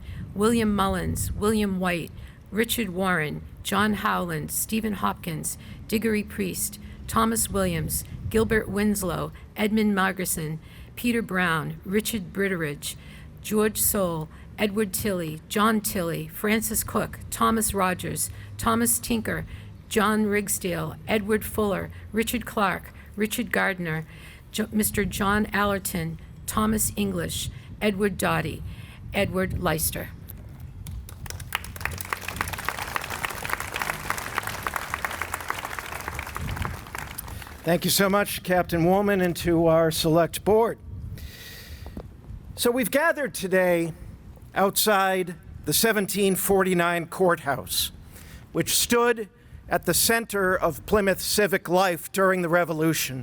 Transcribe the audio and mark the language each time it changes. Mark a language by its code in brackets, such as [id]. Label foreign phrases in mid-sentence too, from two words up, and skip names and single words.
[en] William Mullins, William White, Richard Warren, John Howland, Stephen Hopkins, Diggory Priest, Thomas Williams, Gilbert Winslow, Edmund Margerson, Peter Brown, Richard Britteridge, George Soule, Edward Tilley, John Tilley, Francis Cook, Thomas Rogers, Thomas Tinker, John Rigsdale, Edward Fuller, Richard Clark, Richard Gardner, Mr. John Allerton, Thomas English, Edward Doughty, Edward Leister. Thank you so much, Captain Woolman, and to our select board. So we've gathered today outside the 1749 courthouse, which stood at the center of Plymouth civic life during the Revolution.